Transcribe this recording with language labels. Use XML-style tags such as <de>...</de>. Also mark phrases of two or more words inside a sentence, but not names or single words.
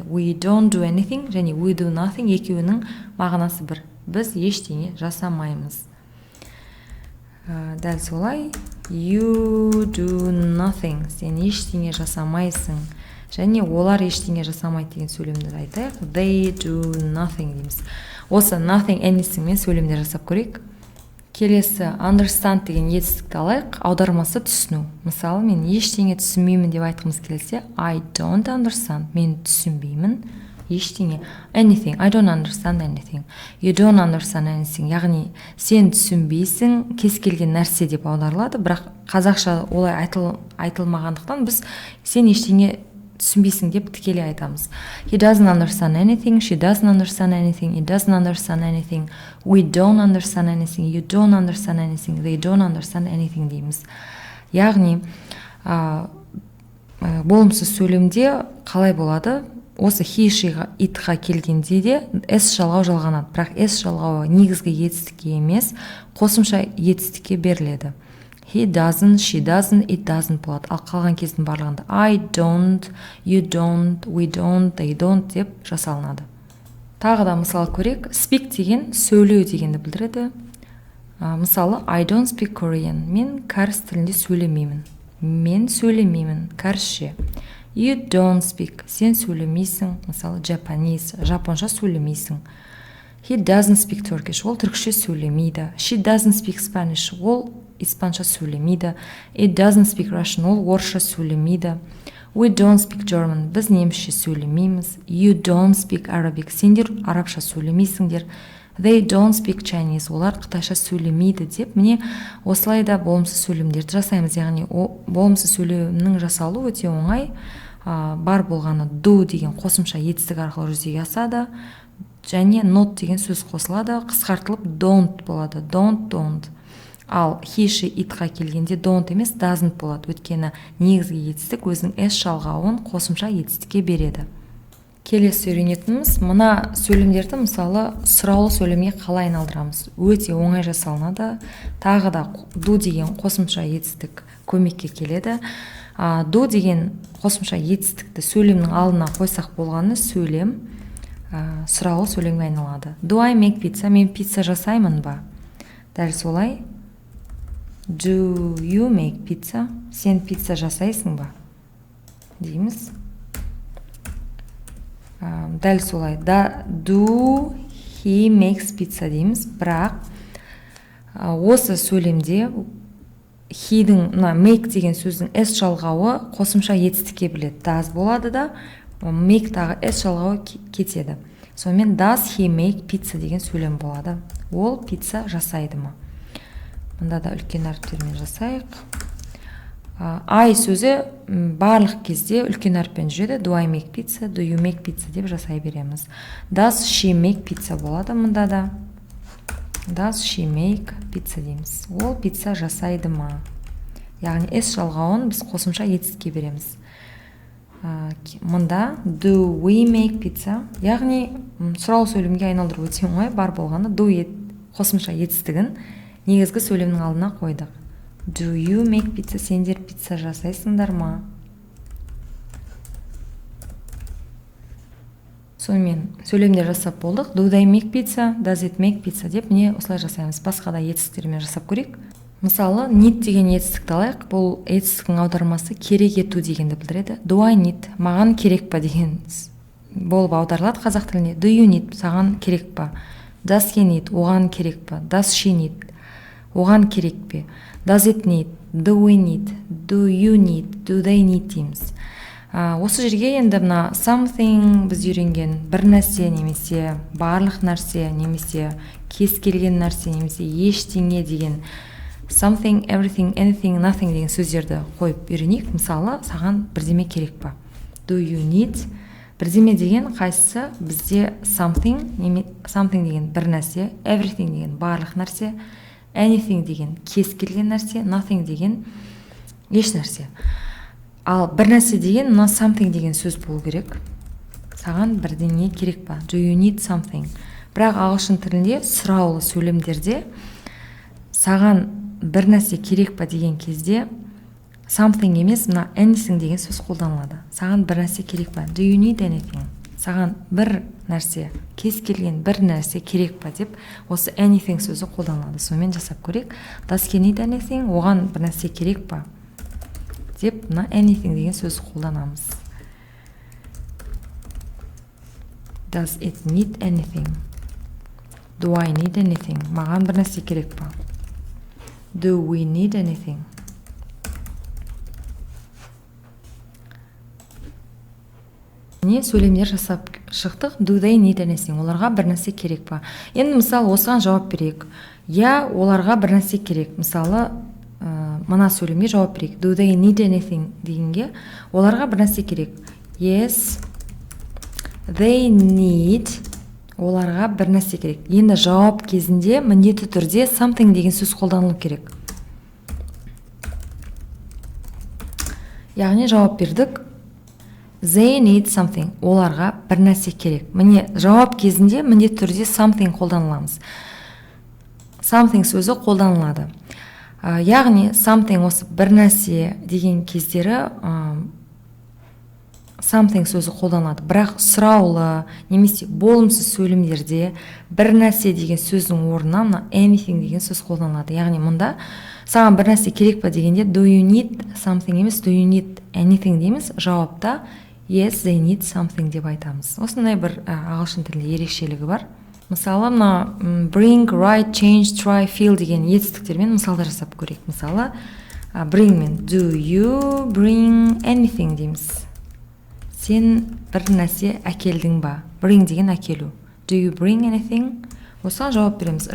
<en>We don't do anything және we do nothing</en> <kk>екеуінің мағынасы бір. Біз ештеңе жасамаймыз. Дәл солай.</kk> <en>You do nothing.</en> <kk>Сен ештеңе жасамайсың. Және олар ештеңе жасамайды деген сөйлемді айтайық.</kk> <en>They do nothing</en> <kk>дейміз. Осы</kk> <en>nothing, anything</en> <kk>мен сөйлемдер жасап көрейік. Келесі understand деген етістікті алайық. Аудармасы түсіну. Мысалы, мен ештеңе түсінбеймін деп айтқымыз келсе,</kk> <en>I don't understand.</en> <kk>Мен түсінбеймін ештеңе.</kk> <en>Anything. I don't understand anything. You don't understand anything.</en> <kk>Яғни сен түсінбейсің кез келген нәрсе деп аударылады, бірақ қазақша олай айтылмағандықтан біз сен ештеңе түсінбейсің деп тікелей айтамыз.</kk> <en>He doesn't understand anything, she doesn't understand anything, he doesn't understand anything, we don't understand anything, you don't understand anything, they don't understand anything дейміз.</en> <kk>Яғни болымсыз сөйлемде қалай болады? Осы</kk> <en>he, she,</en> <kk>it-ға келгенде де s жалғау жалғанады. Бірақ s жалғауы негізгі етістікке емес, қосымша етістікке беріледі.</kk> <en>He doesn't, she doesn't, it doesn't</en> <kk>болады. Ал қалған кездің барлығында</kk> <en>I don't, you don't, we don't, they don't</en> <kk>деп жасалынады. Тағы да мысал көрейік. Speak деген сөйлеу дегенді білдіреді. Мысалы,</kk> <en>I don't speak Korean.</en> <kk>Мен кәріс тілінде сөйлемеймін. Мен сөйлемеймін, кәрісше.</kk> <en>You don't speak.</en> <kk>Сен сөйлемейсің. Мысалы, Japanese, жапонша сөйлемейсің.</kk> <en>He doesn't speak Turkish.</en> <kk>Ол түркше сөйлемейді.</kk> <en>She doesn't speak Spanish.</en> <kk>Ол испанша сөйлемейді.</kk> <en>It doesn't speak Russian.</en> <kk>Ол орысша сөйлемейді.</kk> <en>We don't speak German.</en> <kk>Біз немісше сөйлемейміз.</kk> <en>You don't speak Arabic.</en> <kk>Сендер арабша сөйлемейсіңдер.</kk> <en>They don't speak Chinese.</en> <kk>Олар қытайша сөйлемейді деп, міне осылайда болымсыз сөйлемдерді жасаймыз. Яғни болымсыз сөйлемнің жасалуы өте оңай. Бар болғаны do деген қосымша етістік арқылы жүзеге асады. Және not деген сөз қосылады, қысқартылып don't болады. Don't. Ал</kk> <en>he, she,</en> <kk>it-ға келгенде don't емес doesn't болады. Өйткені негізгі етістік өзінің s жалғауын қосымша етістікке береді. Келесі үйренетініміз мына сөйлемдерді мысалы сұраулы сөйлемге қалай айналдырамыз. Өте оңай жасалынады. Тағы да do деген қосымша етістік көмекке келеді. Do деген қосымша етістікті сөйлемнің алдына қойсақ болғаны сөйлем сұраулы сөйлемге айналады.</kk> <en>Do I make pizza?</en> <kk>Мен пицца жасаймын ба? Дәл солай.</kk> <en>Do you make pizza?</en> <kk>Сен пицца жасайсың ба? Дейміз. Дәл солай.</kk> <en>Do he makes pizza дейміз.</en> <kk>Бірақ осы сөйлемде he-дің make деген сөздің s жалғауы қосымша етістікке біледі. Does болады да, make тағы s жалғауы кетеді. Сонымен</kk> <en>does he make pizza</en> <kk>деген сөйлем болады. Ол пицца жасайды ма? Мұнда да үлкен әріптермен жасайық. I сөзі барлық кезде үлкен әріппен жүреді.</kk> <en>Do I make pizza, do you make pizza</en> <kk>деп жасай береміз.</kk> <en>Does she make pizza</en> <kk>болады мұнда да.</kk> <en>Does she make pizza дейміз.</en> <kk>Ол пицца жасайды ма? Яғни s жалғауын біз қосымша етістікке береміз.</kk> <en>Мұнда do we make pizza,</en> <kk>яғни сұраулы сөйлемге айналдыру өте оңай. Бар болғаны do қосымша етістігін негізгі сөйлемнің алдына қойдық.</kk> <en>Do you make pizza?</en> <kk>Сендер пицца жасайсыңдар ма? Сонымен сөйлемдер жасап болдық.</kk> <en>Do they make pizza? Does it make pizza?</en> <kk>Деп міне осылай жасаймыз. Басқа да етістіктермен жасап көрейік. Мысалы, need деген етістікті алайық. Бұл етістіктің аудармасы керек ету дегенді білдіреді.</kk> <en>Do I need?</en> <kk>Маған керек па деген болып аударылады қазақ тіліне.</kk> <en>Do you need?</en> <kk>Саған керек па?</kk> <en>does he need,</en> <kk>оған керек па?</kk> <en>Does she need,</en> <kk>оған керек пе?</kk> <en>Does it need, do we need, do you need, do they need дейміз.</en> <kk>Осы жерге енді мына something біз үйренген бір нәрсе немесе барлық нәрсе немесе кез келген нәрсе немесе ештеңе деген</kk> <en>something, everything, anything, nothing</en> <kk>деген сөздерді қойып үйренейік. Мысалы, саған бірдеме керек па?</kk> <en>Do you need?</en> <kk>Бірдеме деген қайсысы бізде something деген бір нәрсе, everything деген барлық нәрсе, anything деген кез келген нәрсе, nothing деген еш нәрсе. Ал бір нәрсе деген мына something деген сөз болу керек. Саған бірдеңе керек па?</kk> <en>Do you need something?</en> <kk>Бірақ ағылшын тілінде сұраулы сөйлемдерде саған бір нәрсе керек па деген кезде something емес, мына anything деген сөз қолданылады. Саған бір нәрсе керек па?</kk> <en>Do you need anything?</en> <kk>Саған бір нәрсе, кез келген бір нәрсе керек па деп осы anything сөзі қолданылады. Сонымен жасап көрейік.</kk> <en>Does he need anything?</en> <kk>Оған бір нәрсе керек па? Деп мына anything деген сөз қолданамыз.</kk> <en>Does it need anything? Do I need anything?</en> <kk>Маған бір нәрсе керек па?</kk> <en>Do we need anything?</en> <kk>Не сөйлемдер жасап шықтық.</kk> <en>Do they need anything?</en> <kk>Оларға бір нәрсе керек па? Енді мысалы осыған жауап берейік. Я, оларға бір нәрсе керек. Мысалы мына сөйлемге жауап берейік.</kk> <en>Do they need anything</en> <kk>дегенге оларға бір нәрсе керек.</kk> <en>Yes, they need,</en> <kk>оларға бір нәрсе керек. Енді жауап кезінде міндетті түрде something деген сөз қолданылу керек. Яғни жауап бердік.</kk> <en>They need something,</en> <kk>оларға бір нәрсе керек. Міне жауап кезінде міндетті түрде something қолданыламыз. Something сөзі қолданылады. Яғни something осы бір нәрсе деген кездері something сөзі қолданылады. Бірақ сұраулы немесе болымсыз сөйлемдерде бір нәрсе деген сөздің орнына мына anything деген сөз қолданылады. Яғни мұнда саған бір нәрсе керек па дегенде</kk> <en>do you need something</en> <kk>емес,</kk> <en>do you need anything</en> <kk>дейміз. Жауапта</kk> <en>yes, they need something</en> <kk>деп айтамыз. Осындай бір ағылшын тілінде ерекшелігі бар. Мысалы, мына</kk> <en>bring, write, change, try, feel</en> <kk>деген етістіктермен мысалдар жасап көрейік. Мысалы, bring мен</kk> <en>do you bring anything</en> <kk>дейміз. Сен бір нәрсе әкелдің ба? Bring деген әкелу.</kk> <en>Do you bring anything?</en> <kk>Осыған жауап береміз.</kk>